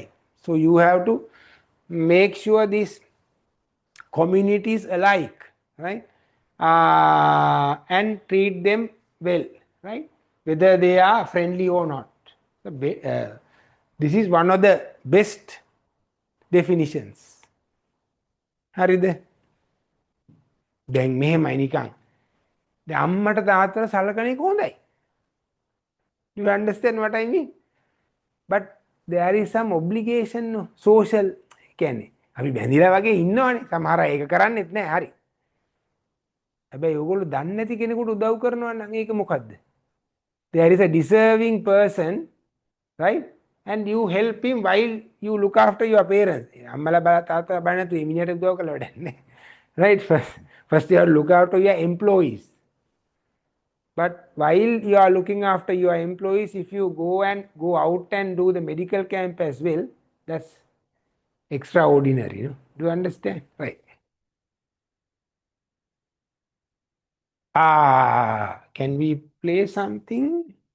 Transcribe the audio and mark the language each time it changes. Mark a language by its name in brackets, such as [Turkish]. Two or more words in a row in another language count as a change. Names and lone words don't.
[English] So you have to make sure these communities alike, right, and treat them well, right, whether they are friendly or not. This is one of the best definitions. [Sinhala] හරිද? දැන් මෙහෙමයි නිකන්. දැන් අම්මට තාත්තට සලකන එක හොඳයි. [English] You understand what I mean? But there is some obligation, no? [Sinhala] Social කියන්නේ අපි බැඳිලා වගේ ඉන්නවනේ. සමහර අය ඒක කරන්නේත් නැහැ. හරි. හැබැයි ඕගොල්ලෝ දන්නේ නැති කෙනෙකුට උදව් කරනවා නම් ඒක මොකද්ද? [English] There is a deserving person, right? And you help him while you look after your parents. [Sinhala] අම්මලා තාත්තලා බලන්න තු එමිණියට උදව් කළා වැඩක් නැහැ. [English] Right? First you have to look after your employees. But while you are looking after your employees, if you go out and do the medical camp as well, that's extraordinary. You know? Do you understand? Right. Can we play something?